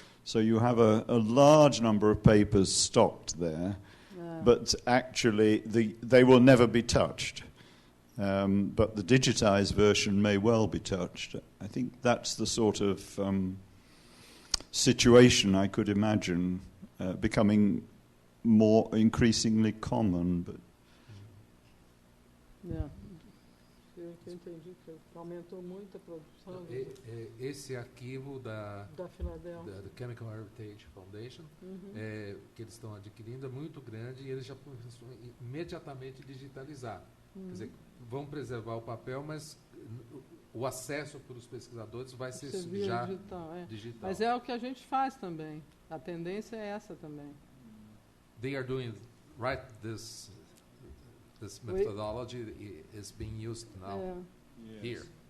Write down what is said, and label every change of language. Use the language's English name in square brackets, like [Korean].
[English] So you have a large number of papers stocked there, but actually they will never be touched. But the digitized version may well be touched. I think that's the sort of situation I could imagine becoming more increasingly common. But [Portuguese] Eu entendi que aumentou muito a produção. Esse arquivo da Chemical Heritage Foundation, que eles estão adquirindo, é muito grande e eles já começam imediatamente digitalizar. Quer dizer, vão preservar o papel, mas o acesso para os pesquisadores vai ser já digital. Mas é o que a gente faz também. A tendência é essa também. [English] They are doing this methodology is being used now here.